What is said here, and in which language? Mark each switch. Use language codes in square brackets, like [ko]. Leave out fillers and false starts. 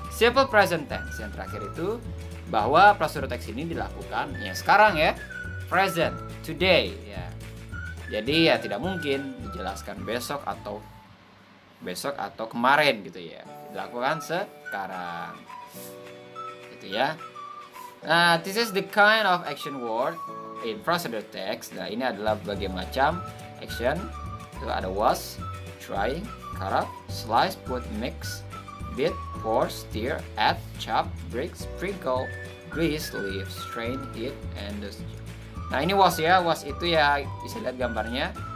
[id] Simple present tense yang terakhir itu bahwa prosedur teks ini dilakukan ya sekarang ya, present, today ya. Jadi ya tidak mungkin dijelaskan besok atau kemarin gitu ya. Dilakukan sekarang. Gitu ya. [en] Nah, this is the kind of action word in procedure text. [id] Nah, ini adalah berbagai macam action. Itu ada [en] was, try, cut up, slice, put, mix, beat, pour, stir, add, chop, break, sprinkle, grease, leave, strain, heat, and the. [id] Nah, ini was ya. Was itu ya, bisa lihat gambarnya.